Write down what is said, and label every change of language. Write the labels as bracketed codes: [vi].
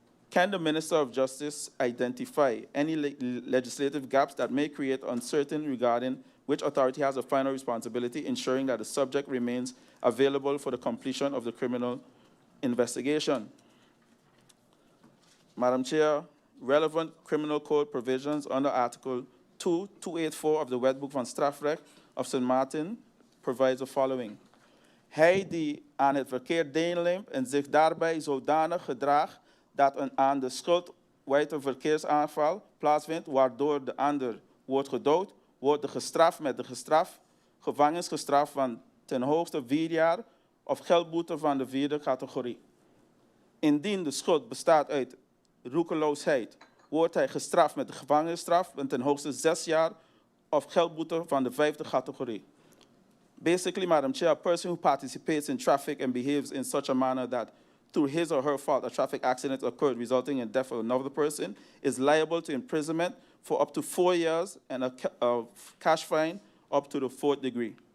[en] Can the Minister of Justice identify any legislative gaps that may create uncertainty regarding which authority has a final responsibility, ensuring that the subject remains available for the completion of the criminal investigation? Madam Chair, relevant criminal code provisions under Article 284 of the Wetboek van Strafrecht of St. Martin provides the following. [nl] Hij die aan het verkeer deelneemt en zich daarbij zodanig gedraagt dat aan de schuld wijte verkeersaanval plaatsvindt, waardoor de ander wordt gedood, wordt gestraft met de gevangenisstraf van ten hoogste 4 jaar of geldboete van de 4e categorie. Indien de schuld bestaat uit roekeloosheid, wordt hij gestraft met de gevangenisstraf van ten hoogste 6 jaar of geldboete van de 5e categorie. [en] Basically, Madam Chair, a person who participates in traffic and behaves in such a manner that through his or her fault a traffic accident occurred resulting in death of another person is liable to imprisonment for up to 4 years and a cash fine up to the 4th degree.